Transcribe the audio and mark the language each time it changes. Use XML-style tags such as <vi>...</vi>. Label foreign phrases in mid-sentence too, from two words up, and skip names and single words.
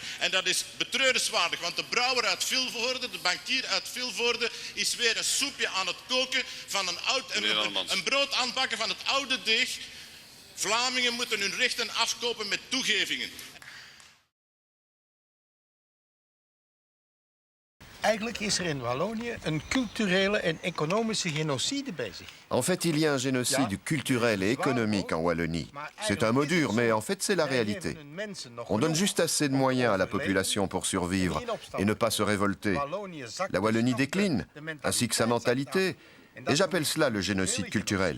<nl>En dat is betreurenswaardig, want de brouwer uit Vilvoorde, de bankier uit Vilvoorde, is weer een soepje aan het koken van een brood aanbakken van het oude deeg. Vlamingen moeten hun rechten afkopen met toegevingen. Eigenlijk is er in Wallonië een culturele en economische genocide bezig.</nl> <fr>En fait, il y a un génocide culturel et économique en Wallonie. C'est un mot dur, mais en fait, c'est la réalité. On donne juste assez de moyens à la population pour survivre et ne pas se révolter. La Wallonie décline, ainsi que sa mentalité, et j'appelle cela le génocide culturel.</fr>